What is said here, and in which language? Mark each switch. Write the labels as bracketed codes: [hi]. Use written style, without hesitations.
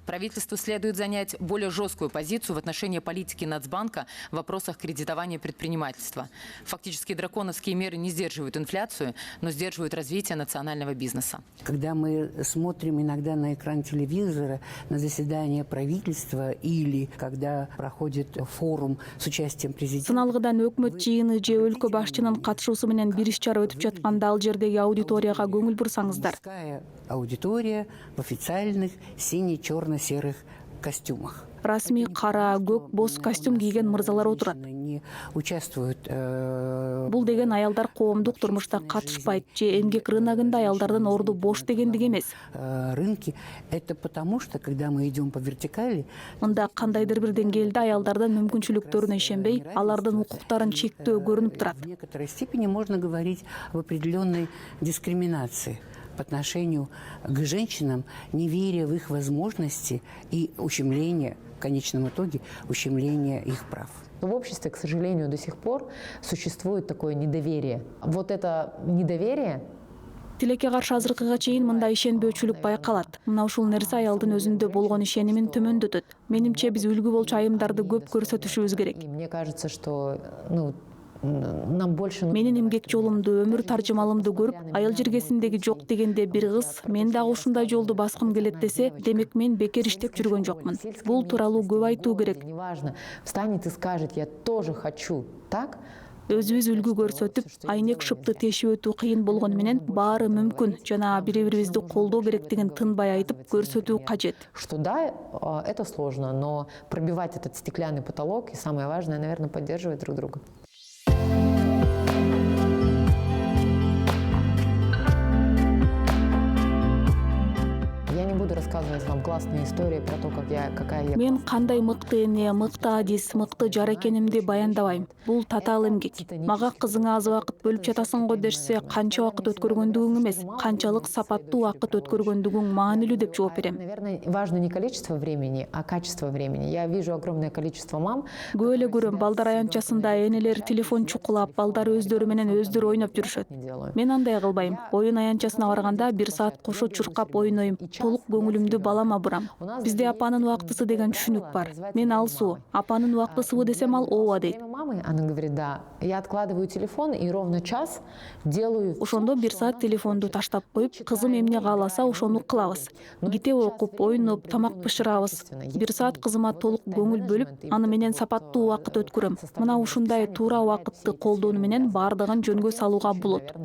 [ru] Правительству следует занять более жесткую позицию в отношении политики Нацбанка в вопросах кредитования предпринимательства. Фактически драконовские меры не сдерживают инфляцию, но сдерживают развитие национального бизнеса. Когда мы смотрим иногда на экран телевизора, на заседание правительства или когда проходит форум с участием президента. [ky] Сыналгыдан өкмөт жыйыны же өлкө башчынын катышуусу менен бир иш-чара өтүп жатканда ал жердеги аудиторияга көңүл бурсаңыздар. [ru] Аудитория в официальных сине-черно-серых костюмах. [ky] Расмий кара, көк, боз костюм кийген мырзалар отурат. [ru] Не участвуют. [ky] Бул деген аялдар коомдук турмушта катышпайт же эмгек рыногунда аялдардын орду бош дегендик эмес. [ru] Рынки это потому, что когда мы идем по вертикали, [ky] Мында кандайдыр бир деңгээлде аялдардын мүмкүнчүлүктөрүнө ишенбей, алардын укуктарын чектөө көрүнүп турат. [ru] в некоторой степени можно говорить об определенной дискриминации по отношению к женщинам, не веря в их возможности и ущемление, в конечном итоге, ущемление их прав. В обществе, к сожалению, до сих пор существует такое недоверие. Вот это недоверие... [ky] Тилекке каршы азыркыга чейин мындай ишенбөөчүлүк байкалат. Мына ушул нерсе аялдын өзүндө болгон ишенимин төмөндөтөт. Менимче биз үлгү болчу айымдарды көп көрсөтүшүбүз керек. [ru] Мне кажется, что нам больше... [ky] Менин эмгек жолумду, өмүр таржымалымды көрүп, айыл жиргесиндеги жок дегенде бир кыз, мен дагы ушундай жолду баскым келет десе, демек мен бекер иштеп жүргөн жокмун. Бул тууралуу көп айтуу керек. [ru] Неважно, встанет и скажет, я тоже хочу, так? [ky] Өзүбүз үлгү көрсөтүп, айнек шыпты тешип өтүү кыйын болгону менен баары мүмкүн жана бири-бирибизди колдоо керектигин тынбай айтып көрсөтүү кажет. [ru] Что да, это сложно, но пробивать этот стеклянный потолок и самое важное, наверное, поддерживать друг друга. Я не буду буду рассказывать вам классные истории про то, какая я [ky] Мен кандай мыкты эне, мыкты адис, мыкты жар экенимди баяндабайм. Бул татаал эмгек. Мага кызыңа аз убакыт бөлүп жатасың го дешсе, канча убакыт өткөргөндүгүң эмес, канчалык сапаттуу убакыт өткөргөндүгүң маанилүү деп жооп берем. [ru] Наверное, важно не количество времени, а качество времени. Я вижу огромное количество мам. [ky] Көп эле көрөм балдар аянтчасында энелер телефон чукулап, балдар өздөрү менен өздөрү ойноп жүрүшөт. [ru] Не делаю. [ky] Мен андай кылбайм. Оюн аянтчасына барганда 1 саат кошо чуркап ойнойм. Толук көңүлүмдү балама бурам. Бизде апанын убактысы деген түшүнүк бар. Мен алсуу, апанын убактысыбы десем ал ооба дейт. [ru] Время мамы, она говорит, да. Я откладываю телефон и ровно час делаю. [ky] Ошондо 1 саат телефонду таштап коюп, кызым эмне кааласа ошону кылабыз. Китеп окуп, ойноп, тамак пышырабыз. 1 саат кызыма толук көңүл бөлүп, аны менен сапаттуу убакыт өткөрөм. Мына ушундай туура убакытты колдонуу менен баардыгын жөнгө салууга болот.